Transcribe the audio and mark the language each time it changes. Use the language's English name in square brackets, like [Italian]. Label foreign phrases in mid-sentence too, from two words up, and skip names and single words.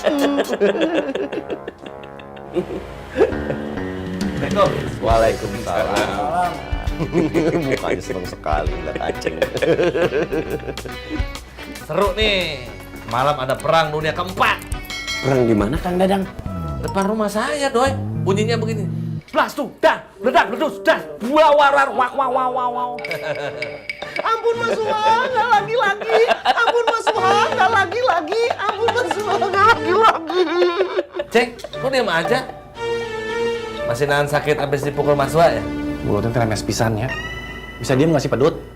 [Indonesian] Waalaikumsalam. Mukanya seneng sekali lihat Aceng. Seru nih. Malam ada perang dunia keempat. Perang di mana, Kang Dadang? Depan rumah saya, Doi. Bunyinya begini. Blas tuh, dah, ledak, ledus, dah, wawarar, wak, wow, wow, wow, wow. Ampun Mas Suha, nggak lagi-lagi. Ampun Mas Suha, nggak lagi-lagi. Ampun Mas Suha, nggak lagi-lagi. Ceng, kok diam aja? Masih nahan sakit habis dipukul Mas Wak ya? Mulutnya [Sundanese] teh lemes pisan [Indonesian] ya. Bisa diem nggak sih, Pedut?